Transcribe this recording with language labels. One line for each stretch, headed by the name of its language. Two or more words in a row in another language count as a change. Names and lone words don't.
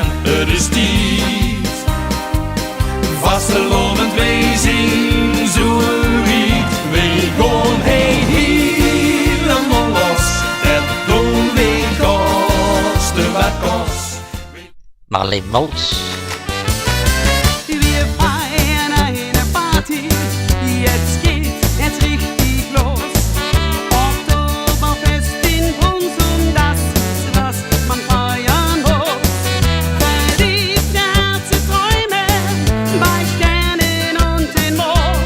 Dutch: Het is tijd, vastelovend wezen zo'n riet. We gaan helemaal los, dat doen we koste wat kost. Marleen Mals.
German: Wir feiern eine Party, jetzt geht es richtig los. Oktoberfest in Brunnsum, das ist was man feiern muss. Verliebte Herzen träumen bei Sternen und den Mond.